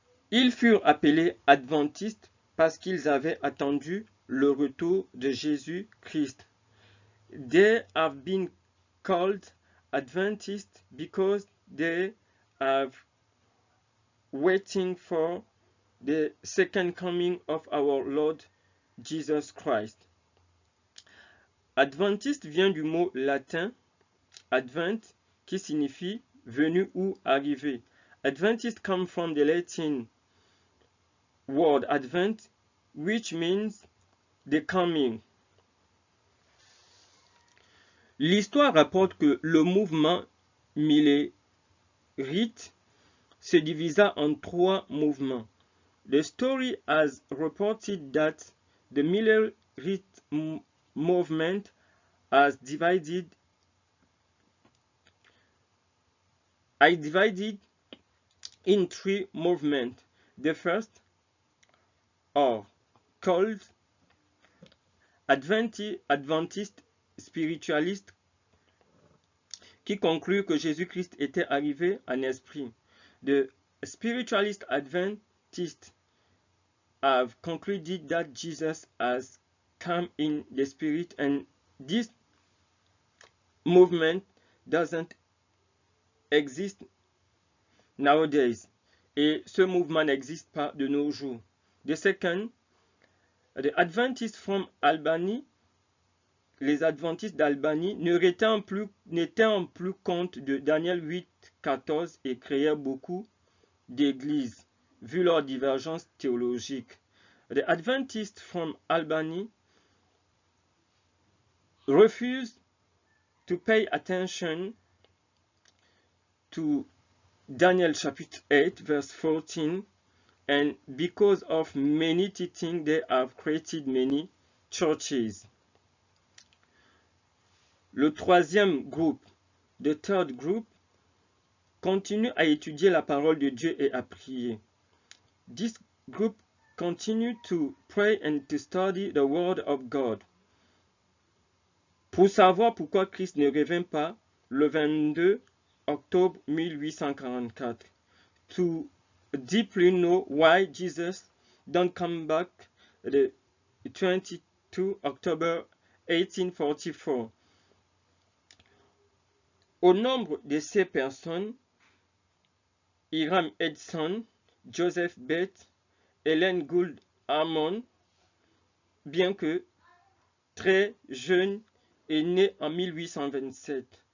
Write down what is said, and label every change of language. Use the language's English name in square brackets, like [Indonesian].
[French] Ils furent appelés adventistes parce qu'ils avaient attendu le retour de Jésus-Christ. [English] They have been called Adventists because they have waiting for the second coming of our Lord Jesus Christ. [French] Adventiste vient du mot latin advent qui signifie venu ou arrivé. [English] Adventist come from the Latin word advent which means the coming. [French] L'histoire rapporte que le mouvement milérite se divisa en 3 mouvements. [English] The story has reported that the Millerite movement has divided in 3 movements. The first are called Adventist spiritualist [French] qui concluent que Jésus-Christ était arrivé en esprit. [English] The spiritualist Adventists have concluded that Jesus has come in the spirit, and this movement doesn't exist nowadays. [French] Et ce mouvement n'existe pas de nos jours. [English] The second, the Adventists from Albany, [French] les Adventistes d'Albanie n'étaient en plus compte de Daniel 8, 14 et créèrent beaucoup d'églises, vu leur divergence théologique. [English] The Adventists from Albany refused to pay attention to Daniel chapter 8 verse 14, and because of many teaching they have created many churches. [French] Le troisième groupe, [English] the third group, [French] continue à étudier la parole de Dieu et à prier. [English] This group continue to pray and to study the word of God. [French] Pour savoir pourquoi Christ ne revint pas le 22 octobre 1844. [English] To deeply know why Jesus don't come back the 22 October 1844. [French] Au nombre de ces personnes, Hiram Edson, Joseph Bates, Ellen Gould Harmon, bien que très jeune, est né en 1827.